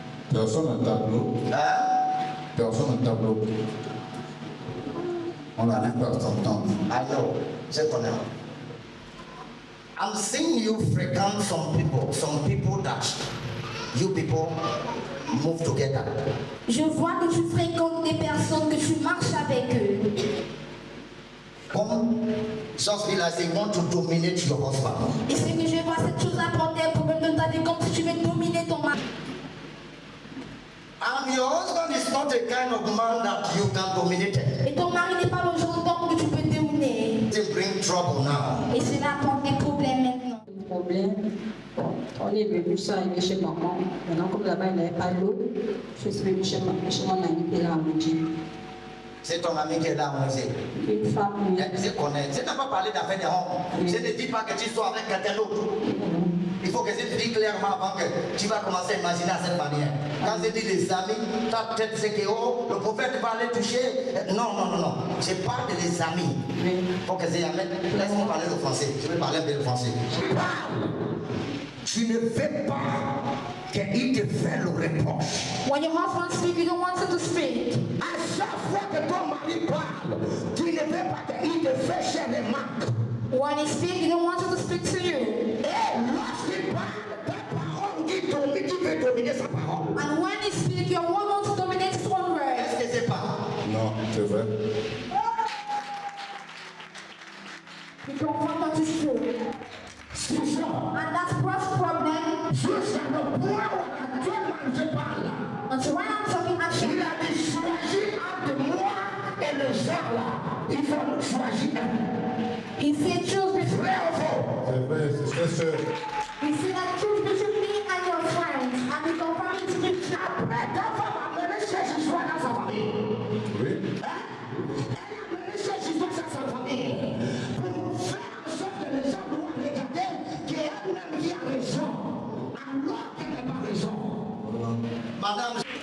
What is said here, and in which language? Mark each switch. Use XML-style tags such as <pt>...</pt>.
<fr>Personne ne tape l'autre. Personne ne tape l'autre. On a dit pas s'entendre.</fr> <en>I know.</en> <fr>Je connais.</fr> <en>I'm seeing you frequent some people that you people move together.</en> <fr>Je vois que tu fréquentes des personnes, que tu marches avec eux.</fr> <en>Come, just feel like they want to dominate your husband.</en> <fr>Et ce que je vois, cette chose apporter un problème de ta vie, comme si tu veux dominer ton mari.</fr> <en>And your husband is not a kind of man that you can dominate.</en> <fr>Et ton mari n'est pas le genre d'homme que tu peux dominer.</fr> <en>They bring trouble now.</en> <fr>Et cela apporte des problèmes maintenant. Le problème, on est venu ça arriver chez maman. Maintenant, comme là-bas, il n'avait pas l'eau, je suis venu chez mon ami qui est là à Moudji. C'est ton ami qui est là, on sait. Une femme, oui. Je connais. Je n'ai pas parlé d'affaires de honte. Je ne dis pas que tu sois avec quelqu'un d'autre. Il faut que je te dise clairement avant que tu vas commencer à imaginer à cette manière. Quand je dis les amis, ta tête c'est que oh, le prophète va aller toucher. Non. Je parle de les amis. Il faut que je amène. Laisse-moi parler le français. Je vais parler un peu le français. Tu ne fais pas qu'il te fait le reproche.</fr> <en>When your husband speaks, you don't want him to speak.</en> <fr>À chaque fois que ton mari parle, tu ne veux pas qu'il te fait cher les marques.</fr> <en>When he speaks, you don't want him to speak to you.</en> <fr>Et lorsqu'il parle, ta parole qui domine, tu veux dominer sa parole.</fr> <en>And when he speaks, your word wants to dominate his own words.</en> <fr>Est-ce que c'est pas? Non, c'est vrai.</fr> <en>You don't want him to speak. And that's first problem.</en> <fr>Jusqu'à le point où actuellement je parle.</fr> <en>Until when I'm talking</en> <fr>Il</fr> <en>actually,</en> <fr>a dit choisir entre moi et le genre là. Il faut le choisir.</fr> <en>he said choose between.</en> <fr>Vrai ou faux? C'est vrai, c'est sûr.</fr> <en>He said that choose between me and your friends. And we confirm it to be true.</en> <fr>Après, ta femme a mené chercher joie dans sa famille. Oui. Elle a mené chercher joie dans sa famille. Pour faire en sorte que les gens doivent regarder qu'elle-même qui a raison. Alors qu'elle n'a pas raison. Madame.</fr>